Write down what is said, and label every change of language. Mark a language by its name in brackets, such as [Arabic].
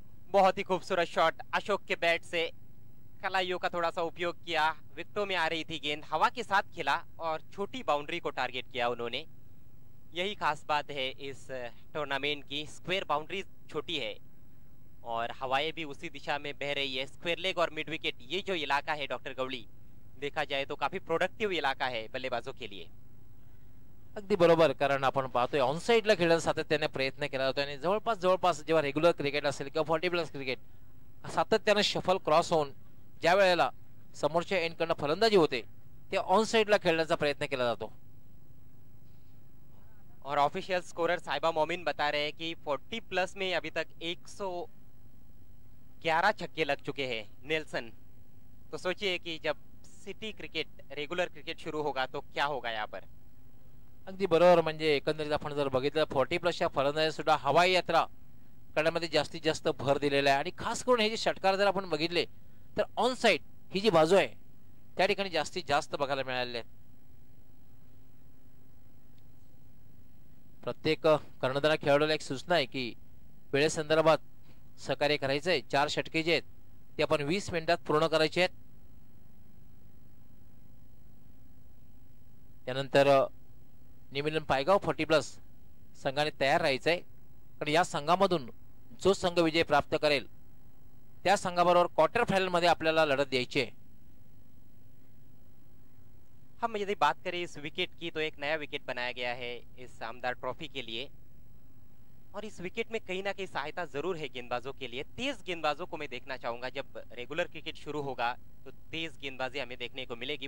[Hindi] बहुत ही खूबसूरत शॉट अशोक के बैट से, कलाइयों का थोड़ा सा उपयोग किया, विकेटों में आ रही थी गेंद, हवा के साथ खेला और छोटी बाउंड्री को टारगेट किया उन्होंने। यही खास बात है इस टूर्नामेंट की, स्क्वायर बाउंड्री छोटी है और हवाएं भी उसी दिशा में बह रही है। स्क्वायर लेग और मिड विकेट, ये जो इलाका है डॉक्टर गवली, देखा जाए तो काफी प्रोडक्टिव्ह इलाका है बल्लेबाजों के लिए। [Marathi] अगदी बरोबर, कारण आपण पाहतोय ऑन साइडला खेळण्याचा सातत्याने प्रयत्न केला जातो आणि जवळपास जेव्हा रेग्युलर क्रिकेट असेल किंवा 40+ क्रिकेट सातत्याने शफल क्रॉस होऊन ज्या वेळेला समोरच्या एंडकडनं फलंदाजी होते ते ऑन साइडला खेळण्याचा प्रयत्न केला जातो। [Hindi] और ऑफिशियल स्कोरर साहिबा मोमिन बता रहे हैं कि 40+ में अभी तक 111 छक्के लग चुके हैं नेल्सन। तो सोचिए कि जब सिटी क्रिकेट, रेगुलर क्रिकेट शुरू होगा तो क्या होगा यहाँ पर। [Marathi] अगदी बरोबर, म्हणजे एकंदरीत आपण जर बघितलं 40+ फलंदाजी सुद्धा हवाई यात्रा करण्यामध्ये जास्तीत जास्त भर दिलेला आहे आणि खास करून हे जे षटकार जर आपण बघितले तर ऑन साइड ही जी बाजू आहे त्या ठिकाणी जास्तीत जास्त बघायला मिळालेले आहेत। प्रत्येक कर्णधार खेळाडूला एक सूचना आहे की वेळेसंदर्भात सहकार्य करायचंय। 4 षटके जे आहेत ते आपण 20 मिनिटात पूर्ण करायचे आहेत। त्यानंतर निमिलन पायगाव 40+ संघाने तयार राहायचंय, कारण या संघामधून जो संघ विजय प्राप्त करेल त्या संघाबरोबर क्वार्टर फायनल मध्ये आपल्याला लढत द्यायची आहे। [Hindi] हम यदि बात करें इस विकेट की तो एक नया विकेट बनाया गया है इस आमदार ट्रॉफी के लिए और इस विकेट में कहीं ना कहीं सहायता जरूर है गेंदबाजों के लिए। तेज गेंदबाजों को मैं देखना चाहूंगा, जब रेगुलर क्रिकेट शुरू होगा तो तेज गेंदबाजी हमें देखने को मिलेगी।